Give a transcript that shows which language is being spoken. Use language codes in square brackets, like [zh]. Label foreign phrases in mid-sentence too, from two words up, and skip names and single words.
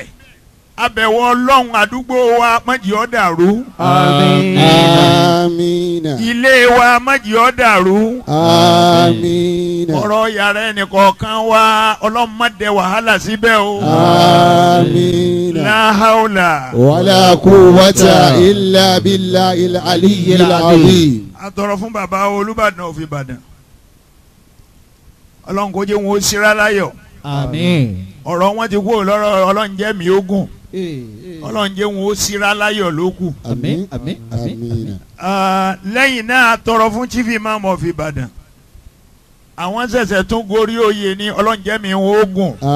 [yo] abẹ̀wò ọlọ́run àdúgbò wa májì ọ́ dàrú. amiina. ilé wa májì ọ́ dàrú. amiina. ọ̀rọ̀ yàrá ẹnìkọ̀ọ̀kan wa ọlọ́run má dẹ wàhálà síbẹ̀ o. amiina. [ar] لا حول. ولا قوة إلا بالله العلي العظيم. [yo] a tọrọ fún bàbá Olúbàdàn of Ìbàdàn ọlọ́run kó jẹ́ wọn ó ṣíra láyọ̀. àmín. ọ̀rọ̀ wọn ti kú lọ́rọ̀ ọlọ́run jẹ́ mi ogun ọlọ́run jẹ́ wọn ó ṣíra láyọ̀ ló kù. àmín àmín àmín. lẹ́yìn náà tọrọ fún [en] chief imam of Ìbàdàn [yo] àwọn ṣẹ̀ṣẹ̀ tún gorí oyè ní ọlọ́run jẹ́ mi ogun.